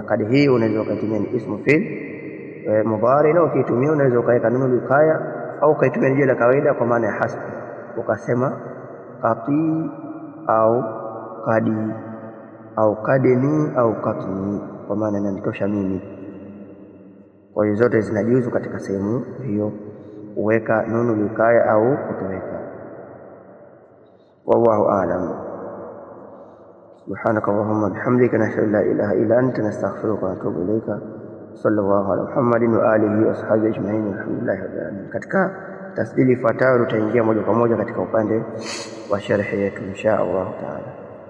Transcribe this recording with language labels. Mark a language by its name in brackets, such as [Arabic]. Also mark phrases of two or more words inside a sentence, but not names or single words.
[Swahili] Qad hii unaweza ukaitumia ni [Arabic] اسم فعل مضارع, [Swahili] na ukiitumia unaweza ukaweka [Arabic] نون وقاية [Swahili] au ukaitumia jina la kawaida kwa maana ya hasbi, ukasema qati au qadi au qadni au qatni, kwa maana inanitosha mimi. Kwa hiyo zote zinajuzu katika sehemu hiyo, uweka [Arabic] نون وقاية [Swahili] au kutoweka. [Arabic] والله أعلم. سبحانك اللهم بحمدك نشهد أن لا إله إلا أنت نستغفرك ونتوب إليك. صلى الله على محمد وآله وصحبه أجمعين. الحمد لله رب العالمين. [Swahili] Katika tasdili ifuatayo tutaingia moja kwa moja katika upande wa sharhi yetu [Arabic] إن شاء الله تعالى.